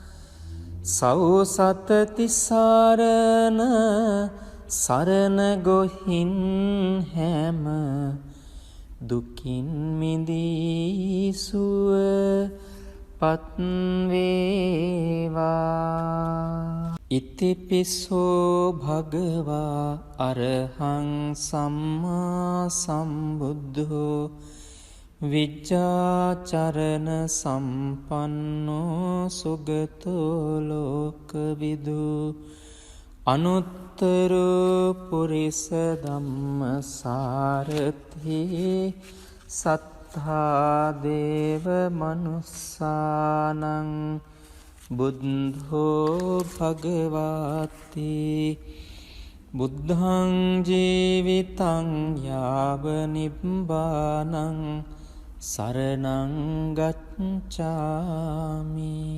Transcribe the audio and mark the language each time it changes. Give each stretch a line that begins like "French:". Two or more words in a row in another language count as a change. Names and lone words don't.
Sinhala: සෞසත තිසරණ සරණ ගොහින් හැම දුකින් මිදී සුවපත්
Pali: වේවා ඉතිපිසෝ භගවා අරහං සම්මා සම්බුද්ධෝ විජ්ජාචරණ සම්පන්නෝ සුගතෝ ලෝකවිදු අනුත්තරෝ පුරිස ධම්මසාරථි සත්තා දේව මනුස්සානං බුද්ධෝ භගවති බුද්ධං ජීවිතං යාව නිබ්බානං සරණං ගච්ඡාමි.